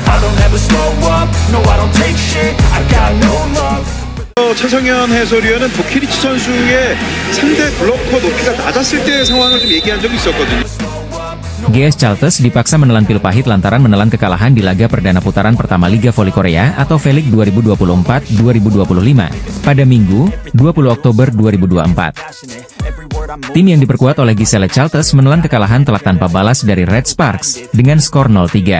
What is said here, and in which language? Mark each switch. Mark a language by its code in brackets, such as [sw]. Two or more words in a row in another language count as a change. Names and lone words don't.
[en] I'll never slow up, no I don't take shit, I got no love. [ko] 최성현 해설위원은 부키리치 선수의 상대 블로커 높이가 낮았을 때의 상황을 좀 얘기한 적이 있었거든요. [id] GS Chalters dipaksa menelan pil pahit lantaran menelan kekalahan di laga perdana putaran pertama Liga Voli Korea atau V-League 2024-2025 pada Minggu, 20 Oktober 2024. Tim yang diperkuat oleh Giselle Chalters menelan kekalahan telak tanpa balas dari Red Sparks dengan skor 0-3.